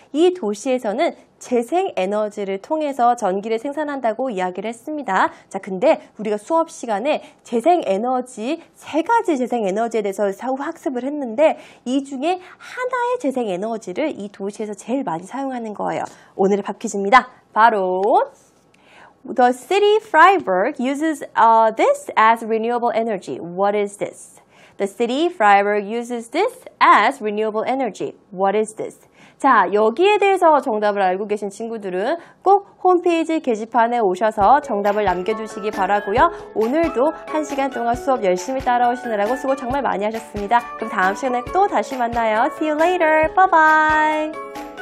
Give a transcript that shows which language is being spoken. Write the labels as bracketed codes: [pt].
[ko] 이 도시에서는 재생에너지를 통해서 전기를 생산한다고 이야기를 했습니다. 자, 근데 우리가 수업 시간에 재생에너지, 세 가지 재생에너지에 대해서 학습을 했는데 이 중에 하나의 재생에너지를 이 도시에서 제일 많이 사용하는 거예요. 오늘의 팝 퀴즈입니다. [en] 바로 The city Freiburg uses this as renewable energy. What is this? The city Freiburg uses this as renewable energy. What is this? [ko] 자, 여기에 대해서 정답을 알고 계신 친구들은 꼭 홈페이지 게시판에 오셔서 정답을 남겨주시기 바라고요. 오늘도 1시간 동안 수업 열심히 따라오시느라고 수고 정말 많이 하셨습니다. 그럼 다음 시간에 또 다시 만나요. [en] See you later. Bye bye.